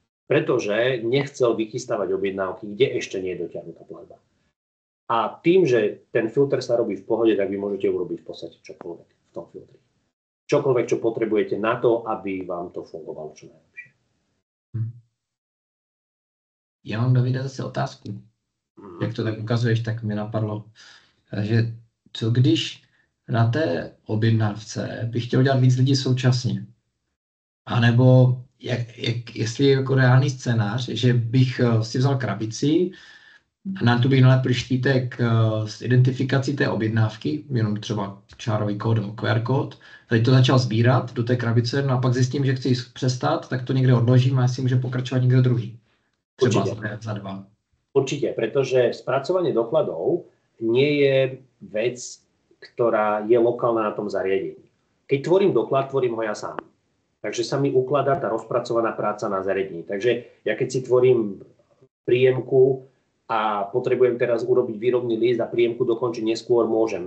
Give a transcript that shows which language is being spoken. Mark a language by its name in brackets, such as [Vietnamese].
[Slovak] Pretože nechcel vychystávať objednávky, kde ešte nie je dotiahnutá platba. A tým, že ten filter sa robí v pohode, tak vy môžete urobiť v podstate čokoľvek v tom filtri. Čokoľvek, čo potrebujete na to, aby vám to fungovalo čo najlepšie. [Czech] Já mám, Davide, zase otázku. Jak to tak ukazuješ, tak mi napadlo, že co když na té objednávce bych chtěl dělat víc lidí současně? A nebo jestli je jako reálný scénář, že bych si vzal krabici, na tu bych nalepil štítek s identifikací té objednávky, jenom třeba čárový kód nebo QR kód, tady to začal sbírat do té krabice, no a pak zjistím, že chci přestat, tak to někde odložím a jestli může pokračovat někdo druhý. Třeba za 2. [Slovak] Určite, pretože spracovanie dokladov nie je vec, ktorá je lokálna na tom zariadení. Keď tvorím doklad, tvorím ho ja sám. Takže sa mi ukladá tá rozpracovaná práca na zariadení. Takže ja keď si tvorím príjemku a potrebujem teraz urobiť výrobný list a príjemku dokončiť neskôr, môžem.